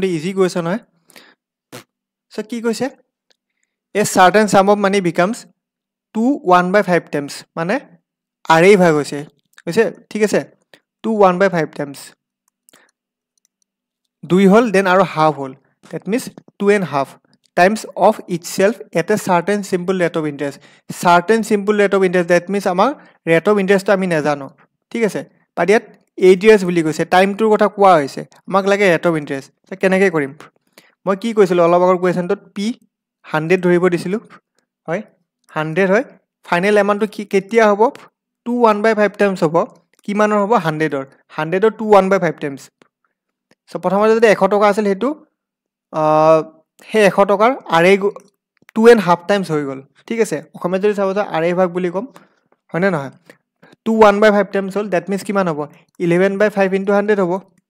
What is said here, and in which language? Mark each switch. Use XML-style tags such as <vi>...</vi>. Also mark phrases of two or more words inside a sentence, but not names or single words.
<en>easy question</en> <as>হয় সো কি কৈছে</as> <en>a certain sum of money becomes 2 1/5 times</en> <as>মানে আৰেই ভাগ হৈছে ঠিক আছে 2 1/5 times</as> <en>2</en> <as>হল দেন আৰু হাফ হল</as> <en>that means 2.5 times of itself at a certain simple rate of interest that means আমাৰ rate of interest</en> <as>আমি নাজানো ঠিক আছে বাট ইয়াত 8 years বুলি কৈছে টাইমটোৰ কথা কোৱা হৈছে আমাক লাগে</as> <en>rate of interest</en> <as>কেনেকৈ কৰিম মই কি কৈছিলো অলপ আগৰ কোৱেশ্চনটোত p 100 ধৰিব দিছিলো হয় 100 হয়</as> <en>final amountটো</en> <as>কি কেতিয়া হ'ব 2 1/5 টাইমছ হ'ব কিমানৰ হ'ব 100 ৰ 2 1/5 টাইমছ সো প্ৰথমতে যদি 100 টকা আছিল হেতু হে 100 টকাৰ আৰে 2.5 টাইমছ হৈ গল ঠিক আছে অসমত যদি চাব আৰে ভাগ বুলি কম হয় না নহয় 2 1/5 টাইমছ হ'ল</as> <en>that means</en> <as>কিমান হ'ব 11/5 * 100 হ'ব</as>